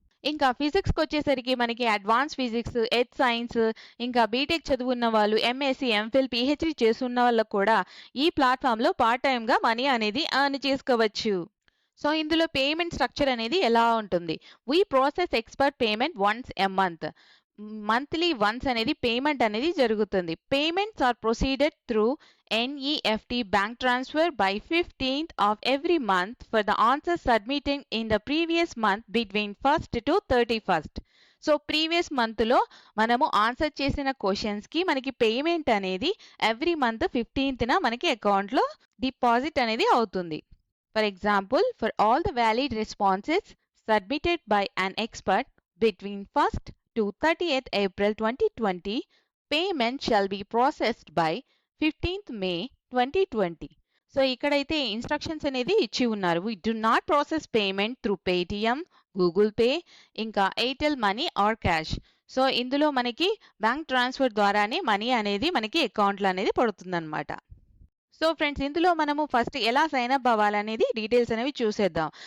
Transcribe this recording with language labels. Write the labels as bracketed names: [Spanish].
[Telugu] ఇంకా ఫిజిక్స్‌కొచ్చేసరికి మనకి advance physics, earth science ఇంకా బీటెక్ చదువున్న వాళ్ళు ఎంఎస్సీ, ఎంఫిల్, పీహెచ్‌డీ చేసున్న వాళ్ళకి కూడా ఈ ప్లాట్‌ఫామ్‌లో పార్ట్ టైమ్‌గా మనీ అనేది ఎర్న్ చేసుకోవచ్చు. [English] So ఇందులో payment structure అనేది ఎలా ఉంటుంది? We process expert payment once a month. [Telugu] Monthly once అనేది పేమెంట్ అనేది జరుగుతుంది. [English] Payments are proceeded through NEFT bank transfer by 15th of every month for the answers submitted in the previous month between 1st to 31st. [Telugu] So previous మంత్‌లో మనము answer చేసిన క్వెషన్స్‌కి మనకి payment అనేది every month 15థ్ మనకి అకౌంట్‌లో deposit అనేది అవుతుంది. [English] For example, for all the valid responses submitted by an expert between 1st to 30th April 2020, payment shall be processed by 15th May 2020. So ఇక్కడైతే instructions అనేది ఇచ్చి ఉన్నారు. We do not process payment through Paytm, Google Pay, ఇంకా Airtel money or cash. [Telugu] So ఇందులో మనకి bank transfer ద్వారానే money అనేది మనకి అకౌంట్‌లో అనేది పడుతుందన్నమాట. సో ఫ్రెండ్స్ ఇందులో మనము ఫస్ట్ ఎలా సైన్ అప్ అవ్వాలనేది డీటెయిల్స్ అనేవి చూసేద్దాం.